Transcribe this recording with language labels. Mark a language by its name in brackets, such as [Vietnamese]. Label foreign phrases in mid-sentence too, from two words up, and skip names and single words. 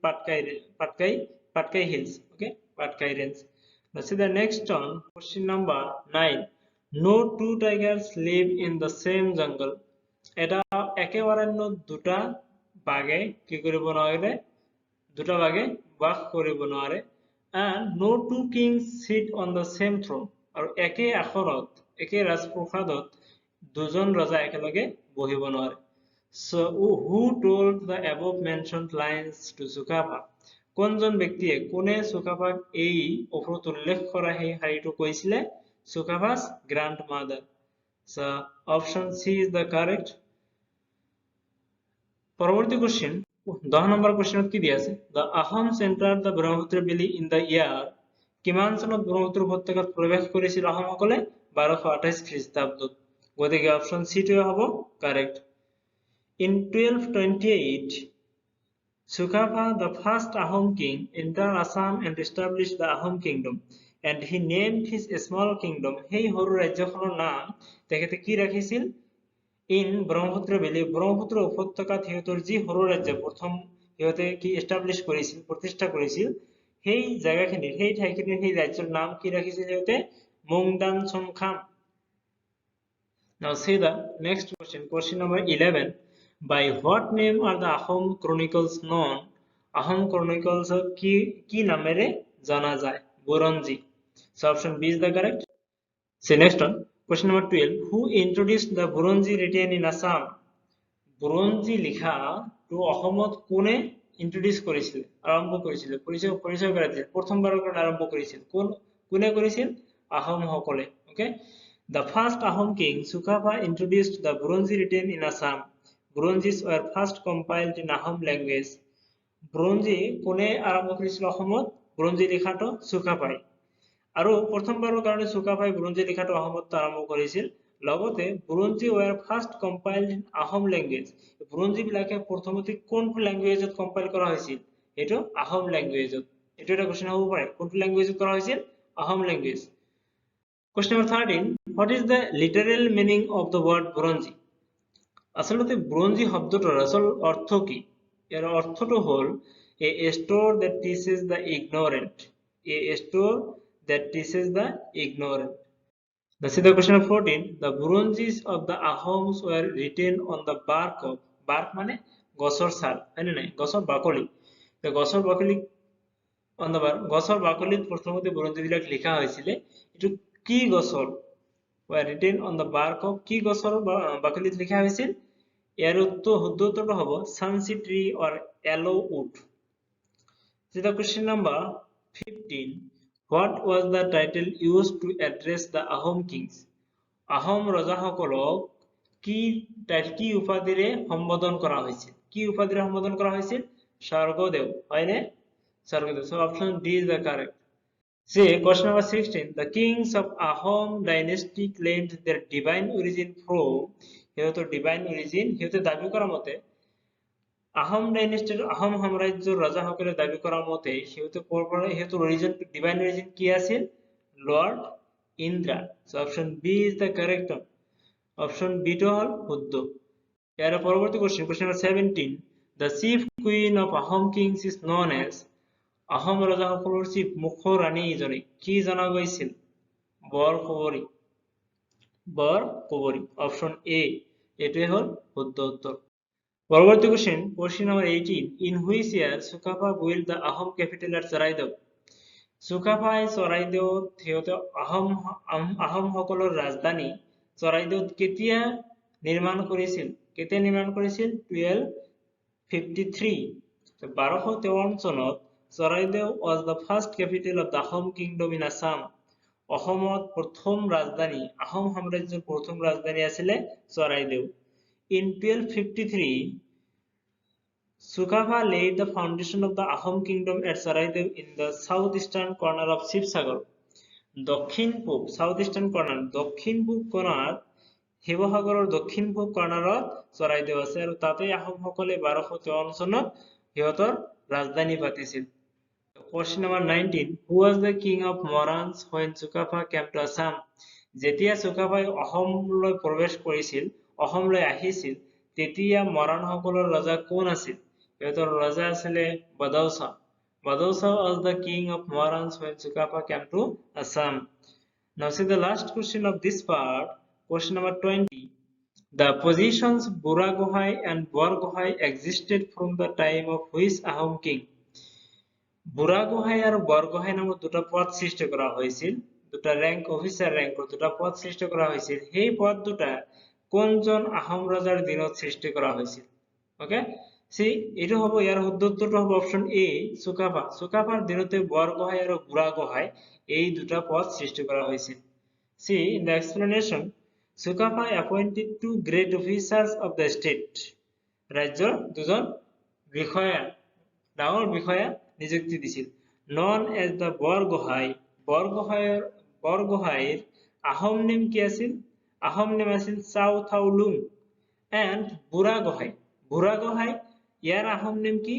[English] Patkai Hills okay Patkai Range now see the next one question number 9 no two tigers live in the same [Assamese] jungle এটা একেবাৰণ্য দুটা বাঘে কি কৰিব নোৱাৰে দুটা বাঘে বাস কৰিব নোৱাৰে [English] and no two kings sit on the same throne [Assamese] আৰু একে আসনত একে ৰাজপ্ৰসাদত দুজন ৰজা একেলগে বহিব নোৱাৰে [English] so who told the above mentioned lines to Sukapa [Assamese] কোনজন ব্যক্তিয়ে কোনে সুকাপাক এই ওপৰত উল্লেখ কৰা সেই শাৰীটো কৈছিলে [English] Sukapa's grandmother so option C is the correct [Assamese] পৰৱৰ্তী কোশ্চেন 10 নম্বৰ কোশ্চেনত কি দিয়া আছে [English] the Ahoms entered the Brahmaputra valley in the year [Assamese] কিমান চনত ব্ৰহ্মপুত্ৰ উপত্যকাত প্ৰৱেশ কৰিছিল আহোমসকলে 1228 খ্ৰীষ্টাব্দত গতিকে [English] option C [Assamese] টো হ'ব কারেক্ট [English] in 1228 Sukapa the first Ahom king entered Assam and established the Ahom kingdom and he named his small kingdom hey [Assamese] হৰু ৰাজ্যখনৰ নাম তেখেতে কি ৰাখিছিল in ব্ৰহ্মপুত্ৰ ভেলী ব্ৰহ্মপুত্ৰ উপত্যকাত হেতৰ যি হৰু ৰাজ্য প্ৰথম হেতে কি এস্টাবলিশ কৰিছিল প্ৰতিষ্ঠা কৰিছিল সেই জায়গাখিনি সেই ঠাইখিনি সেই ৰাজ্যৰ নাম কি ৰাখিছিল হেতে মুংদান সংখাম [English] now see the next question number 11 by what name are the Ahom chronicles known Ahom chronicles [Assamese] কি নামেৰে জানা যায় বুৰঞ্জী [English] so option B is the correct see next one question number 12 who introduced the Buronji written in Assam [Assamese] বুৰঞ্জী লিখা to অসমত কোনে ইন্ট্রোডিউস করেছিল আৰম্ভ কৰিছিল পৰিচয় কৰাইছিল প্ৰথমবাৰৰ কাৰণে আৰম্ভ কৰিছিল কোনে কৰিছিল আহোম সকলে [English] okay the first Ahom king Sukapa introduced the Buronji written in Assam Buronjis were first compiled in Ahom language [Assamese] বুৰঞ্জী কোনে আৰম্ভ কৰিছিল অসমত বুৰঞ্জী লিখাটো চুকাফাই আৰু প্ৰথমবাৰৰ কাৰণে চুকাফাই বুৰঞ্জী লিখাটো অসমত আৰম্ভ কৰিছিল লগতে বুৰঞ্জী [English] were first compiled in [Assamese] আহোম ল্যাঙ্গুৱেজ বুৰঞ্জী বিলাকে প্ৰথমতে কোন ল্যাঙ্গুৱেজত কম্পাইল কৰা হৈছিল এটো আহোম ল্যাঙ্গুৱেজত এটো এটা কোশ্চেন হ'ব পাৰে কোনটো ল্যাঙ্গুৱেজত কৰা হৈছিল আহোম ল্যাঙ্গুৱেজ [English] Question number 13 what is the literal meaning of the word বুৰঞ্জী [Assamese] আসলতে বুৰঞ্জী শব্দটোৰ আসল অৰ্থ কি ইয়াৰ অৰ্থটো হ'ল [English] a store that teaches the ignorant a store that teaches the ignorant This is the question of 14 the বুৰঞ্জীs of the Ahoms were written on the bark of bark [Assamese] মানে গছৰ ছাল হয় নে নাই গছৰ বাকলি তো গছৰ বাকলি [English] on the bark [Assamese] গছৰ বাকলিত প্ৰথমতে বুৰঞ্জীবিলাক লিখা হৈছিল এটো কি গছৰ [English] were written on the bark of [Assamese] কি গছৰ বাকলিত লিখা হৈছিল ইয়াৰ শুদ্ধটো হ'ব [English] sunset tree or aloe wood This is the question number 15 What was the title used to address the Ahom kings [Assamese] আহোম ৰজাসকলক কি উপাধিৰে সম্বোধন কৰা হৈছিল কি উপাধিৰে সম্বোধন কৰা হৈছিল স্বৰ্গদেউ হয়নে স্বৰ্গদেউ [English] so option D is the correct See, question number 16. The kings of Ahom dynasty claimed their divine origin from [Assamese] সিহঁতৰ [English] divine origin [Assamese] সিহঁতে দাবী কৰা মতে আহোম ডাইনেষ্টিৰ আহোম সাম্ৰাজ্যৰ ৰজাসকলে দাবী কৰা মতে সিহঁতে ক'ৰপৰা সিহঁতৰ [English] origin divine origin [Assamese] কি আছিল Lord Indra. [English] So option B is the correct one. Option B [Assamese] টো হ'ল শুদ্ধ ইয়াৰ পৰৱৰ্তী [English] question question number 17. The chief queen of Ahom kings is known as [Assamese] আহোম ৰজাসকলৰ চিফ মুখ্য ৰাণী ইজনী কি জনা গৈছিল [English] বৰকুঁৱৰী option A [Assamese] এটোৱে হ'ল শুদ্ধ উত্তৰ পৰৱৰ্তী [English] question number 18 in which year Sukapa built the Ahom capital at Charaideo Sukapa Charaidewত [Assamese] সিহঁতে আহোম সকলৰ ৰাজধানী চৰাইদেউত কেতিয়া নিৰ্মাণ কৰিছিল 1253 1253 চনত [English] Charaideo was the first capital of the Ahom kingdom in Assam. [Assamese] অসমত প্ৰথম ৰাজধানী আহোম সাম্ৰাজ্যৰ প্ৰথম ৰাজধানী আছিল Charaideo. [English] In 1253, Sukapa laid the foundation of the Ahom kingdom at Charaideo in the southeastern corner of Shivsagar. southeastern corner [Assamese] দক্ষিণ পূব কোণত শিৱসাগৰৰ দক্ষিণ পূব কৰ্ণাৰত Charaideo আছে আৰু তাতে আহোমসকলে 1253 চনত সিহঁতৰ ৰাজধানী পাতিছিল [English] Question number 19 Who was the king of Morans when Sukapa came to Assam? [Assamese] যেতিয়া Sukapai অসমলৈ প্ৰৱেশ কৰিছিল অসমলৈ আহিছিল তেতিয়া মৰাণসকলৰ ৰজা কোন আছিল সিহঁতৰ ৰজা আছিল [English] Badausa was the king of Morans when Sukapa came to Assam Now see the last question of this part question number 20 The positions Buragohai and Borgohai existed from the time of which Ahom king বুঢ়াগোহাঁই আৰু [Assamese] বৰগোহাঁই নামৰ দুটা পদ সৃষ্টি কৰা হৈছিল দুটা [English] rank officer [Assamese] ৰেংকৰ দুটা পদ সৃষ্টি কৰা হৈছিল সেই পদ দুটা কোনজন আহোম ৰজাৰ দিনত সৃষ্টি কৰা হৈছিল [English] okay C [Assamese] এটো হ'ব ইয়াৰ শুদ্ধ উত্তৰটো হ'ব [English] option A [Assamese] সুকাপাৰ দিনতে বৰগোহাঁই আৰু বুঢ়াগোহাঁই এই দুটা পদ সৃষ্টি কৰা হৈছিল [English] see in the explanation Sukapa appointed two great officers of the state [Assamese] ৰাজ্যৰ দুজন বিষয়া ডাঙৰ বিষয়া নিযুক্তি দিছিল [English] known as the [Assamese] বৰগোহাঁইৰ আহোম নেম কি আছিল আহোম নেম আছিল চাউথাউলুং and বুঢ়াগোহাঁই ইয়াৰ আহোম নেম কি